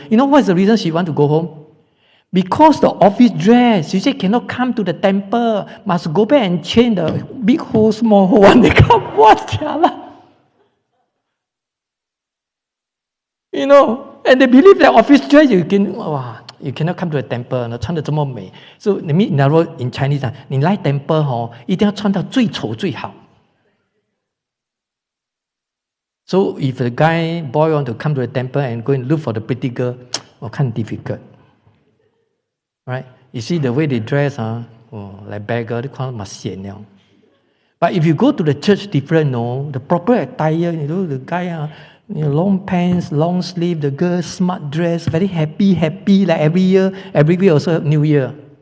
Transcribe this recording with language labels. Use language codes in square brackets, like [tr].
[en] What's the reason she want to go home? Because the office dress, you say cannot come to the temple, must go back and change the big hole, small hole, and they come, what? And they believe that office dress, you cannot come to the temple, [zh] 穿得这么美. [en] So, in Chinese, [zh] 你来 temple, 一定要穿到最丑最好. [en] So, if the boy want to come to the temple and go and look for the pretty girl, kind of difficult. Right? You see the way they dress, like beggar, they must sian. But if you go to the church different, the proper attire, the guy, long pants, long sleeve, the girl, smart dress, very happy, like every year also New Year.